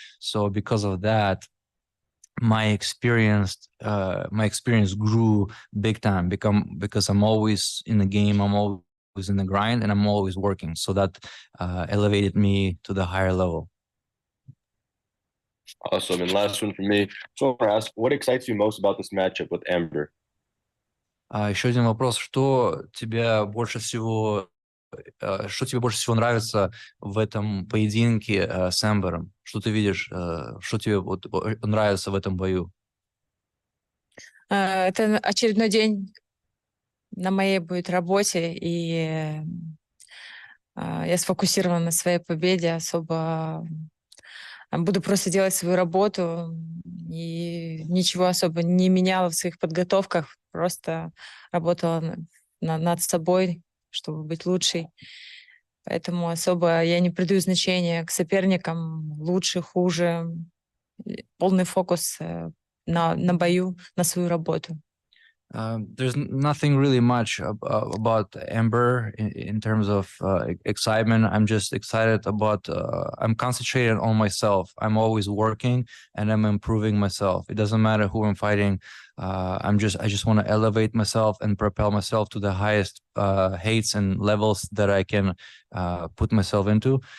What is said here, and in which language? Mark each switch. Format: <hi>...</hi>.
<en>So because of that, my experience grew big time because I'm always in the game, I'm always in the grind, and I'm always working. So that elevated me to the higher level. Awesome. And last one from me. So I want to ask, what excites you most about this matchup with Amber?</en> <ru>Еще один вопрос. Что тебе больше всего нравится в этом поединке с Эмбером? Что ты видишь, что тебе нравится в этом бою? Это очередной день на моей будет работе, и я сфокусирована на своей победе, особо буду просто делать свою работу, и ничего особо не меняла в своих подготовках, просто работала над собой, чтобы быть лучшей. Поэтому особо я не придаю значения к соперникам, лучше, хуже. Полный фокус на бою, на свою работу.</ru> <en>There's nothing really much about Amber in terms of excitement. I'm just excited about, I'm concentrated on myself. I'm always working and I'm improving myself. It doesn't matter who I'm fighting. I just want to elevate myself and propel myself to the highest heights and levels that I can put myself into.</en>